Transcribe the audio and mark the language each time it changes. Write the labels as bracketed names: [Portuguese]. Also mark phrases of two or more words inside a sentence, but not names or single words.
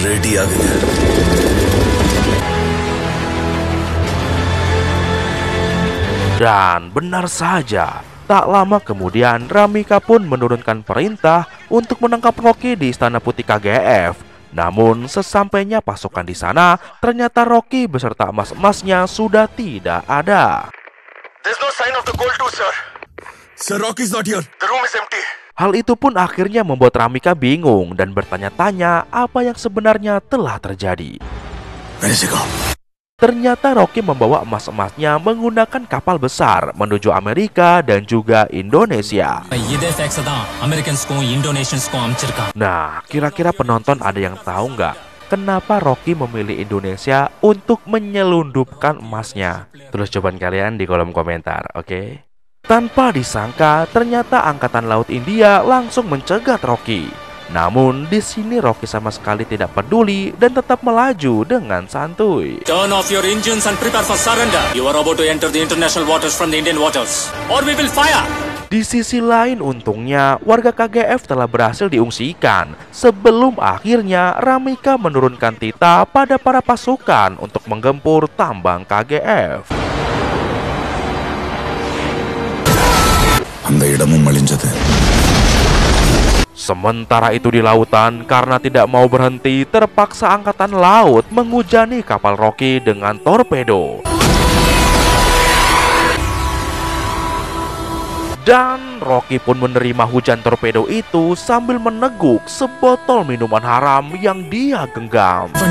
[Indonesian] Dan benar saja, tak lama kemudian Ramika pun menurunkan perintah untuk menangkap Rocky di Istana Putih KGF. Namun sesampainya pasukan di sana, ternyata Rocky beserta emas-emasnya sudah tidak ada. [English] There's no sign of the gold too, sir. Sir, Rocky's not here. The room is empty. [Indonesian] Hal itu pun akhirnya membuat Ramika bingung dan bertanya-tanya apa yang sebenarnya telah terjadi. Ternyata Rocky membawa emas-emasnya menggunakan kapal besar menuju Amerika dan juga Indonesia. Nah, kira-kira penonton ada yang tahu nggak kenapa Rocky memilih Indonesia untuk menyelundupkan emasnya? Tulis jawaban kalian di kolom komentar, oke? Tanpa disangka, ternyata Angkatan Laut India langsung mencegat Rocky. Namun di sini Rocky sama sekali tidak peduli dan tetap melaju dengan santuy. [English] Turn off your engines and prepare for surrender. You are about to enter the international waters from the Indian waters, or we will fire. [Indonesian] Di sisi lain, untungnya warga KGF telah berhasil diungsikan sebelum akhirnya Ramika menurunkan titah pada para pasukan untuk menggempur tambang KGF. [Tamil] அந்த இடமும் அழிஞ்சது. [Indonesian] Sementara itu di lautan, karena tidak mau berhenti, terpaksa angkatan laut menghujani kapal Rocky dengan torpedo. Dan Rocky pun menerima hujan torpedo itu sambil meneguk sebotol minuman haram yang dia genggam.